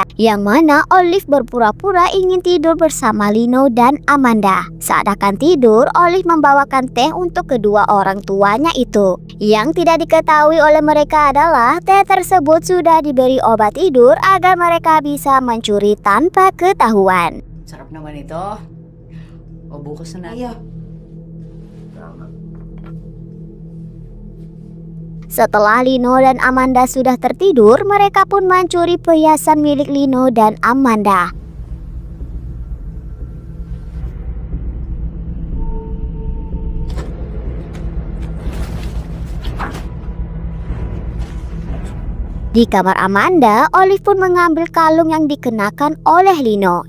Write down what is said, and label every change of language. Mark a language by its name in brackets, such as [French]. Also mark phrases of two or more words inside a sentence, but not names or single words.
[Indonesian] Yang mana Olive berpura-pura ingin tidur bersama Lino dan Amanda. Saat akan tidur, Olive membawakan teh untuk kedua orang tuanya itu. Yang tidak diketahui oleh mereka adalah teh tersebut sudah diberi obat tidur agar mereka bisa mencuri tanpa ketahuan. [Filipino] Sarap naman ito. O bukas na natin. Iya. [Indonesian] Setelah Lino dan Amanda sudah tertidur, mereka pun mencuri perhiasan milik Lino dan Amanda. Di kamar Amanda, Olive pun mengambil kalung yang dikenakan oleh Lino.